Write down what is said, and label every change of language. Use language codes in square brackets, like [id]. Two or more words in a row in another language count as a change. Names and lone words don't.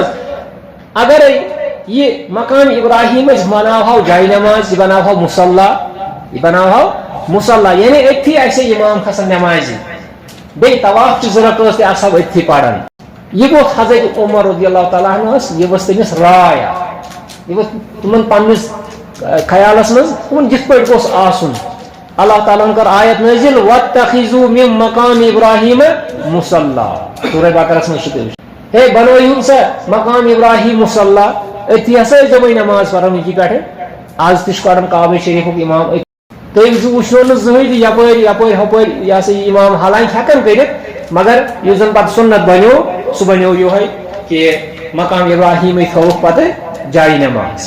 [ks] اگرے یہ مقام ابراہیم أسۍ بناوہو جاے نٮ۪ماز یہِ بناوہو مُصلح یعنی أتھی آسہِ امام کھسان نٮ۪مازِ بیٚیہِ طواف چہِ ضروٗرت ٲس تہِ آسہو أتھی پران. یہ ووٚتھ حضرت عمر [ar] رضی اللہ تعالیٰ [ks] عنہس یہ ؤژھ تٔمِس راے یہ ؤژھ تِمن پننِس خیالس منٛز دوٚپُن یِتھ پٲٹھۍ گوٚژھ آسُن. اللہ تعالیٰ ہن کٔر آیت نٲزِل [ar] وَاتَّخِذُوا مِن مقام ابراہیم مُصلح. [ks] سورہ بقرہس منٛز چھُ تٔمِس ہے بنٲیہُن سا [ar] مقام ابراہیم مُصلح [ks] أتھی ہسا ٲسۍ دۄپے نٮ۪ماز پران ییٚتی پٮ۪ٹھٕ. آز تہِ چھُ پران کعبہ شریٖفُک امام تٔمۍ وٕچھنو نہٕ زٕہٕنۍ تہِ یپٲرۍ ہُپٲرۍ یہِ ہسا یہِ امام حالانکہِ ہٮ۪کان کٔرِتھ مگر یُس زن پتہٕ سُنت بنیو سُہ بنیو یِہوے کہِ مقام ابراہیمٕے تھووُکھ پتہٕ جایہِ نٮ۪ماز.